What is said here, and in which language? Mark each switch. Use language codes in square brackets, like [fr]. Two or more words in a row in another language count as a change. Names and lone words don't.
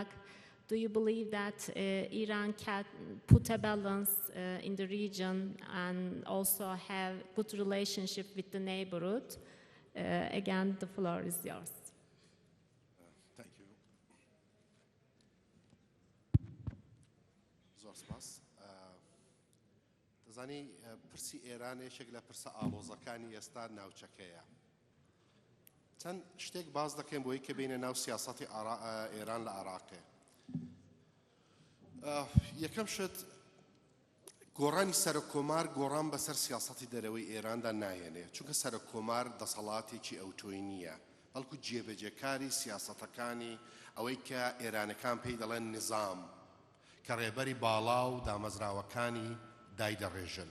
[en] Do you believe that Iran can put a balance in the region and also have good relationship with the neighborhood? Again, the floor is yours. Thank you. [ckb] زۆر سپاس. دەزانی پرسی ئێران یەکێک لە پرسە ئاڵۆزەکانی ئێستا ناوچەکەیە. چەند شتێک باز دەکەین بۆی کە بینە ناو سیاسەتی ئێران لە عێراقێ. یەکەم شت گۆڕانی سەرۆکۆمار گۆڕان بەسەر سیاسەتی دەرەوەی ئێراندا نایەنێ، چونکە سەرۆکۆمار دەسەڵاتێکی ئەوتۆی نییە، بەڵکو جێبەجێکاری سیاسەتەکانی ئەوەی کە ئێرانەکان پێی دەڵێن نظام کە ڕێبەری باڵا و دامەزراوەکانی دایدەڕێژن.